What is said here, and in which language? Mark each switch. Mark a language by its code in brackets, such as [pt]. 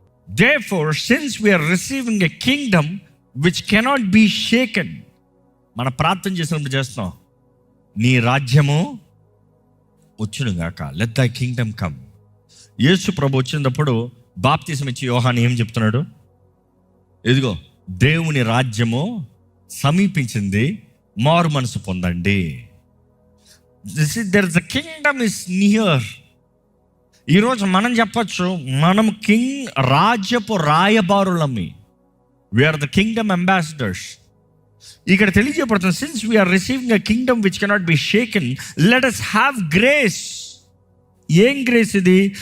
[en] Therefore, since we are receiving a kingdom which cannot be shaken, [te] మన ప్రార్థన చేసినప్పుడు చేస్తున్నాం, నీ రాజ్యము వచ్చునుగాక, [en] Let thy kingdom come. [te] యేసు ప్రభు వచ్చినప్పుడు బాప్తిసం ఇచ్చి యోహాను ఏం చెప్తున్నాడు? ఇదిగో దేవుని రాజ్యము సమీపించింది, మారు మనసు పొందండి. [en] There is a kingdom is near. [te] ఈరోజు మనం చెప్పచ్చు, మనం రాజ్యపు రాయబారులమి. [en] We are the kingdom ambassadors. [te] ఇక్కడ తెలియజేయబడుతుంది, [en] Since we are receiving a kingdom which cannot be shaken, let us have grace. [te] ఏం గ్రేస్ ఇది?